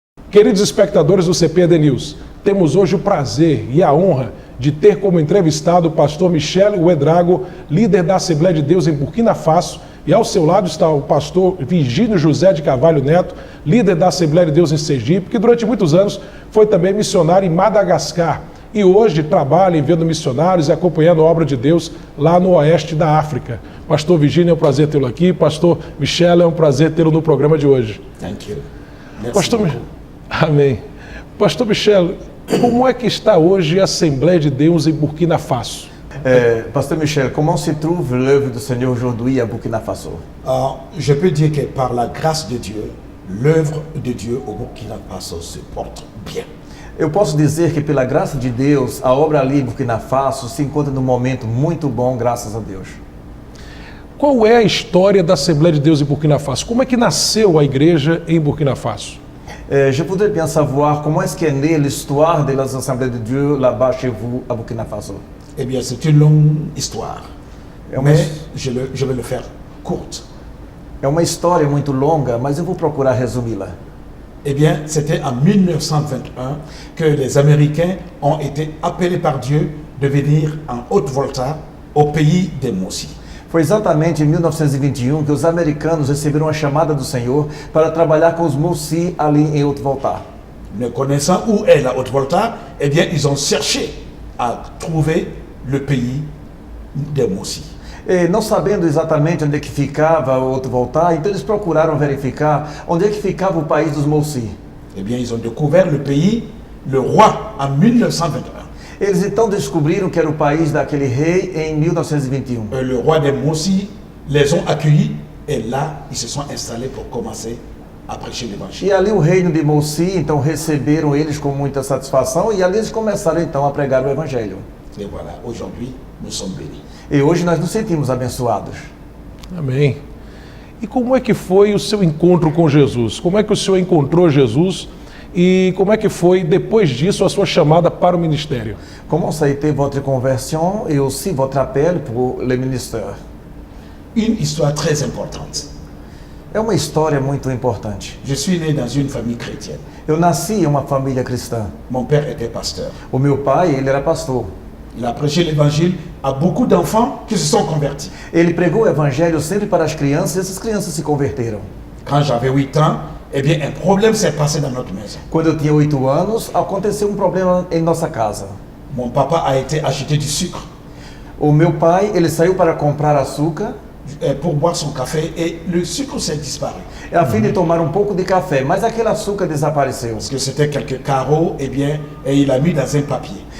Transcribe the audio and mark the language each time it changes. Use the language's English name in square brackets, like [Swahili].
[Portuguese] Queridos espectadores do CPAD News, temos hoje o prazer e a honra de ter como entrevistado o pastor Michel Ouedraogo, líder da Assembleia de Deus em Burkina Faso, e ao seu lado está o pastor Virgínio José de Carvalho Neto, líder da Assembleia de Deus em Sergipe, que durante muitos anos foi também missionário em Madagascar e hoje trabalha enviando missionários e acompanhando a obra de Deus lá no oeste da África. Pastor Virgínio, é um prazer tê-lo aqui. Pastor Michel, é um prazer tê-lo no programa de hoje. [English] Thank you. [Portuguese] Pastor Amém. Pastor Michel, como é que está hoje a Assembleia de Deus em Burkina Faso? [French] Pasteur Michel, comment se trouve l'œuvre du Seigneur aujourd'hui à Burkina Faso? Je peux dire que par la grâce de Dieu, l'œuvre de Dieu au Burkina Faso se porte bien. [Portuguese] Eu posso dizer que pela graça de Deus, a obra ali em Burkina Faso se encontra num momento muito bom, graças a Deus. Qual é a história da Assembleia de Deus em Burkina Faso? Como é que nasceu a igreja em Burkina Faso? [French] Je voudrais bien savoir comment est-ce qu'est née l'histoire de las Assemblées de Dieu là-bas chez vous à Burkina Faso. Eh bien, c'est une longue histoire, [Portuguese] É uma, [French] mais je vais le faire courte. [Portuguese] é uma história muito longa, mas eu vou procurar resumi-la. [French] Eh bien, c'était en 1921 que les Américains ont été appelés par Dieu de venir en Haute-Volta, au pays des Mossi. [Portuguese] Foi exatamente em 1921 que os americanos receberam a chamada do Senhor para trabalhar com os Mossi ali em Haute-Volta. [French] Ne connaissant où est la Haute-Volta, eh bien, ils ont cherché à trouver le pays des Mossi. [Portuguese] E não sabendo exatamente onde é que ficava o Haute-Volta, então eles procuraram verificar onde é que ficava o país dos Mossi. [French] Eh bien, ils ont découvert le pays, le roi, en 1921. [Portuguese] Eles então descobriram que era o país daquele rei em 1921. [French] Le roi des Mossi les ont accueillis et là, ils se sont installés pour commencer à prêcher l'évangile. [Portuguese] E ali o reino de Mossi, então receberam eles com muita satisfação e ali eles começaram então a pregar o evangelho. [French] Et voilà, aujourd'hui, nous sommes bénis. [Portuguese] E hoje nós nos sentimos abençoados. Amém. E como é que foi o seu encontro com Jesus? Como é que o senhor encontrou Jesus? E como é que foi, depois disso, a sua chamada para o ministério? [French] Comment ça a été votre conversion et aussi votre appel pour le ministère? Une histoire très importante. [Portuguese] É uma história muito importante. [French] Je suis né dans une famille chrétienne. [Portuguese] Eu nasci em uma família cristã. [French] Mon père était pasteur. [Portuguese] O meu pai, ele era pastor. [French] Il a prêché l'évangile à beaucoup d'enfants qui se sont convertis. [Portuguese] Ele pregou o evangelho sempre para as crianças e essas crianças se converteram. [French] Quand j'avais 8 ans, eh bien, un problème s'est passé dans notre maison. [Portuguese] Quando eu tinha 8 anos, aconteceu um problema em nossa casa. [French] Mon papa a été acheter du sucre [Portuguese] O meu pai, ele saiu para comprar açúcar [French] pour boire son café et le sucre s'est disparu. [Portuguese] a fim de tomar um pouco de café, mas aquele açúcar desapareceu. [French] Parce que c'était quelques carreaux, eh bien, et il a mis dans un papier.